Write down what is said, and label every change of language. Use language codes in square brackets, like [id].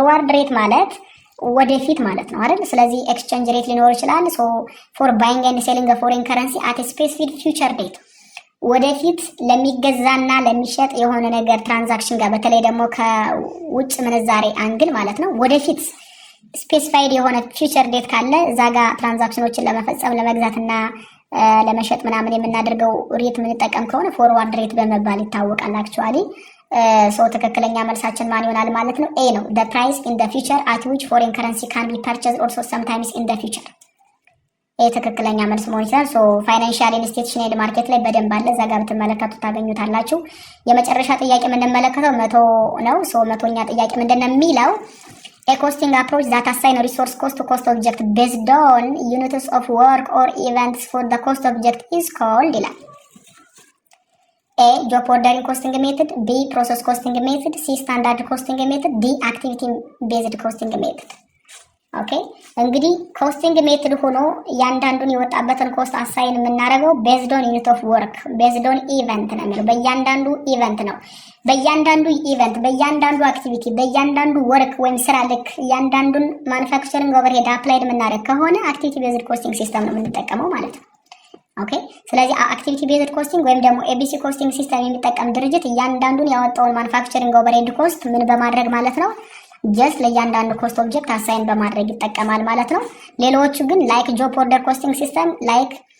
[am] forward rate ማለት ወደፊት ማለት ነው አይደል? ስለዚህ ኤክስቼንጅ ሬት ሊኖር ይችላል። [en] ሶ ፎር ባይንግ ኤንድ ሴሊንግ ፎሬን ከረንሲ አት ስፔሲፊክ ፊውቸር ዴት [am] ወደፊት ለሚገዛና ለሚሸጥ የሆነ ነገር ትራንዛክሽን ጋር በተለይ ደግሞ ከውጭ ምንዛሬ አንግል ማለት ነው ወደፊት ስፔሲፋይድ የሆነ ፊውቸር ዴት ካለ እዛ ጋር ትራንዛክሽኖችን ለመፈጸም ለመግዛትና ለመሸጥ ምናምን የምናደርገው ሬት የምንጠቀም ከሆነ ፎርዋርድ ሬት በመባል ይታወቃል አክቹአሊ። ሶ ትክክለኛ መልሳችን ማን ይሆናል ማለት ነው? ኤ ነው። [en] the price in the future [am] at which foreign currency can be purchased also sometimes in the future ኤ ትክክለኛ መልስ መሆን ይችላል። ሶ ፋይናንሻል ኢንስቲትዩሽናል ማርኬት ላይ በደንብ አለ፣ እዛ ጋር ብትመለከቱ ታገኙታላችሁ። የመጨረሻ ጥያቄ የምንመለከተው 100 ነው። ሶ 100ኛ ጥያቄ ምንድነው የሚለው [en] a costing approach that assign resource cost to cost object based on units of work or events for the cost object is called [am] ይላል። [en] A job ordering costing method, B process costing method, C standard costing method, D activity based costing method። [am] ኦኬ እንግዲህ ኮስቲንግ ሜትድ ሆኖ ያንዳንዱን የወጣበትን ኮስት አሳይን የምናደርገው ቤዝድ ኦን ዩኒት ኦፍ ወርክ ቤዝድ ኦን ኢቨንት ነው የሚለው በእያንዳንዱ ኢቨንት ነው። በእያንዳንዱ ኢቨንት፣ በእያንዳንዱ አክቲቪቲ፣ በእያንዳንዱ ወርክ ወይም ስራ ልክ እያንዳንዱን ማኑፋክቸሪንግ ኦቨርሄድ አፕላይድ የምናደርግ ከሆነ አክቲቪቲ ቤዝድ ኮስቲንግ ሲስተም ነው የምንጠቀመው ማለት ነው። ኦኬ። ስለዚህ አክቲቪቲ ቤዝድ ኮስቲንግ ወይም ደግሞ ኤቢሲ ኮስቲንግ ሲስተም የሚጠቀም ድርጅት እያንዳንዱን ያወጣውን ማኑፋክቸሪንግ ኦቨርሄድ ኮስት ምን በማድረግ ማለት ነው ጀስት ለእያንዳንዱ ኮስት ኦብጀክት አሳይን በማድረግ ይጠቀማል ማለት ነው። ሌሎቹ ግን ላይክ ጆብ ኦርደር ኮስቲንግ ሲስተም ላይክ